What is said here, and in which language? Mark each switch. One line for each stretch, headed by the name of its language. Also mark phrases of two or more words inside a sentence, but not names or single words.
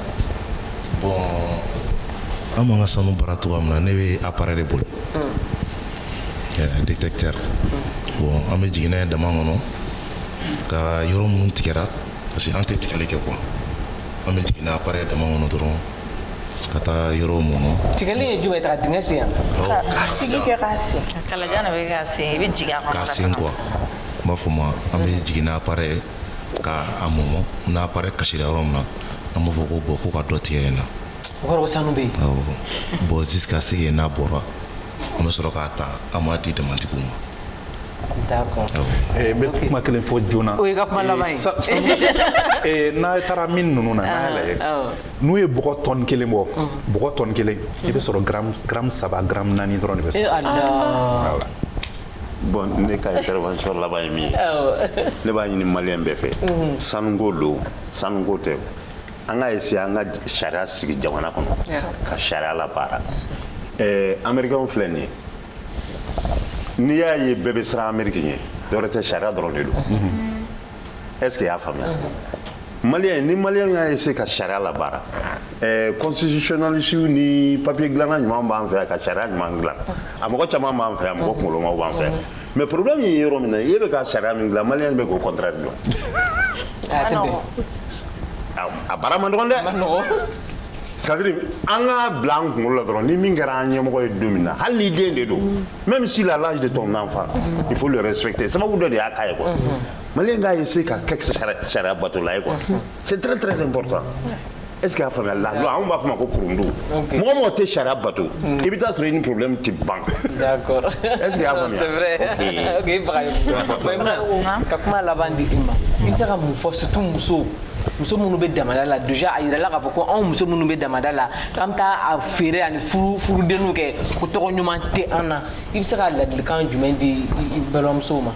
Bambara: bon an b'an ka sanu baara cogoya min na ne bɛ
French: appareil de
Bambara: bolo détecteur bon an bɛ jigin n'a ye dama kɔnɔ ka yɔrɔ minnu tigɛra
French: parce que
Bambara: an tɛ tigɛli kɛ quoi an bɛ jigin n'a appareil dama kɔnɔ dɔrɔn ka taa yɔrɔ minnu tigɛli ye jumɛn ye ka dingɛ sen yan k'a sigi kɛ k'a sen kalajan de bɛ k'a sen i bɛ jigin a kɔnɔ k'a sen quoi n b'a fɔ ma an bɛ jigin n'a appareil ka a mɔmɔ n'a appareil kasira yɔrɔ min na an b'a fɔ ko bon ko ka dɔ tigɛ yen na o kɔrɔ ko sanu bɛ yen bon
French: jusqu'à ce que
Bambara: n'a bɔra an bɛ sɔrɔ k'a ta an b'a di damatigiw ma. D'accord. N bɛ kuma kelen fɔ joona. O ye ka kuma laban ye. N'a taara min ninnu na n'a y'a lajɛ n'u ye bɔgɔ tɔni kelen bɔ bɔgɔ tɔni kelen i bɛ sɔrɔ gramme 3 gramme 4 dɔrɔn de bɛ sɔrɔ. Bon ne ka intervention laban ye min ye ne b'a ɲini maliyɛn bɛɛ fɛ sanuko don sanuko tɛ an ka essayer an ka sariya sigi jamana kɔnɔ ka sariya labaara américain filɛ nin ye n'i y'a ye bɛɛ bɛ siran Amérique ɲɛ dɔwɛrɛ tɛ sariya dɔrɔn de don
French: est ce que
Bambara: i y'a faamuya maliyɛn ni maliyɛn y'a essayer ka sariya labaara constitutionnaliste ni papier dilanna ɲuman b'an fɛ yan ka sariya ɲuman dilan a mɔgɔ caman b'an fɛ yan mɔgɔ kunkolomaw b'an fɛ yan
French: mais problème
Bambara: ye yɔrɔ min na e bɛ ka sariya min dilan maliyɛn bɛ k'o contraire dɔn a baara man nɔgɔn dɛ
French: c'est-à-dire
Bambara: an ka bila an kunkolo la dɔrɔn ni min kɛra an ɲɛmɔgɔ ye don min na hali ni den de don
French: même s'il a l'âge de ton enfant il faut le respecter
Bambara: sababu dɔ de y'a k'a ye quoi maliyɛn k'a essayer ka kɛ sariya batola ye quoi
French: c'est très très important est ce que
Bambara: y'a faamuya
French: la loi
Bambara: anw b'a fɔ ma ko kurundu mɔgɔ mɔgɔ tɛ sariya bato i bɛ taa sɔrɔ i ni problème tɛ ban d'accord
French: est ce que y'a faamuya c'est vrai ok
Bambara: Maïmouna ka kuma laban di i ma i bɛ se ka mun fɔ surtout muso minnu bɛ damada la déjà a yirala k'a fɔ ko anw muso minnu bɛ damada la k'an bɛ taa a feere ani furudenniw kɛ ko tɔgɔ ɲuman tɛ an na i bɛ se ka ladilikan jumɛn di i balimamusow ma.